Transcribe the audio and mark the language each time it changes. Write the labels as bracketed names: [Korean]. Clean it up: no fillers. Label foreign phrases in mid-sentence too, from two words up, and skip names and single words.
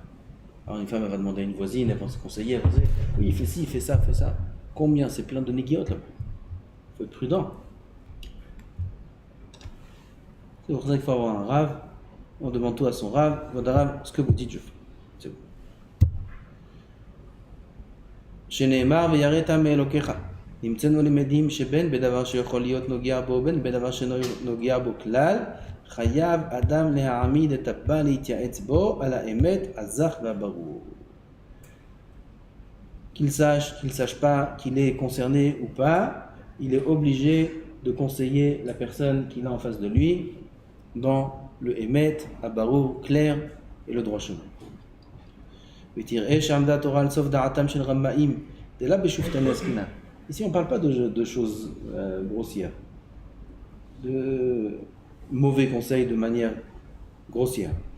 [French] Alors une femme, elle va demander à une voisine, elle va se conseiller, elle va dire, oui, il fait ci, il fait ça. Combien? C'est plein de négiotes là-bas. Il faut être prudent. C'est pour ça qu'il faut avoir un rave. On demande tout à son rave. Votre rave, ce que vous dites, je fais. C'est bon. [Hebrew] שנאמר ויראת מאלוקיך. נמצאנו למדים שבין בדבר שיכול להיות נוגע בו בין בדבר שאינו נוגע בו כלל, חייב אדם להעמיד את הבא להתייעץ בו על האמת הזך והברור. [French] Qu'il sache pas, qu'il est concerné ou pas, il est obligé de conseiller la personne qu'il a en face de lui dans le [Hebrew] האמת, הברור, [French] clair et le droit chemin. Ici, on ne parle pas de choses grossières, de mauvais conseils de manière grossière.